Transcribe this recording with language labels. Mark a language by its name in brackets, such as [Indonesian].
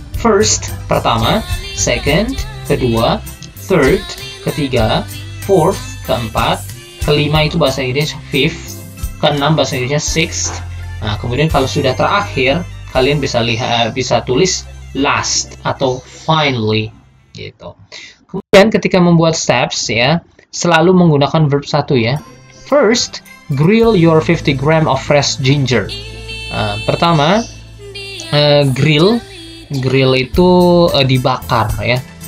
[Indonesian] First, pertama, second, kedua, third, ketiga, fourth, keempat, kelima itu bahasa Inggris fifth, keenam bahasa Inggrisnya sixth. Nah, kemudian kalau sudah terakhir, kalian bisa tulis last atau finally, gitu. Kemudian ketika membuat steps, ya, selalu menggunakan verb 1, ya. [English] First, grill your 50 gram of fresh ginger. [Indonesian] Pertama, grill itu dibakar, ya.